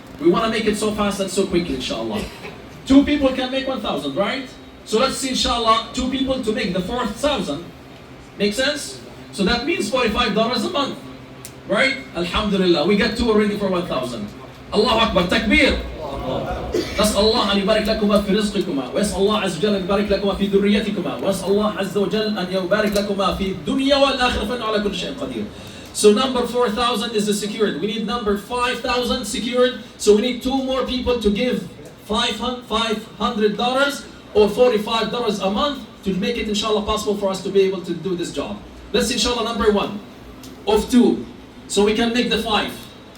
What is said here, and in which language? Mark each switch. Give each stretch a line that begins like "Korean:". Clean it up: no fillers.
English: We want to make it so fast and so quickly, inshallah. 2 people can make 1,000, right? So let's see, inshallah, 2 people to make the 4,000. Make sense? So that means $45 a month, right? Alhamdulillah, we got 2 already for 1,000.
Arabic: Allahu Akbar, takbir. نسأل الله أن يبارك لكما في رزقكما ويسأل الله عز وجل أن يبارك لكما في ذريتكما ويسأل الله عز وجل أن يبارك لكما في الدنيا والآخرة فإنه على كل شيء قدير.
English: So number 4,000 is the secured. We need number 5,000 secured. So we need 2 more people to give $500 or $45 a month to make it, inshallah, possible for us to be able to do this job. Let's see, inshallah, number 1 of 2. So we can make the 5.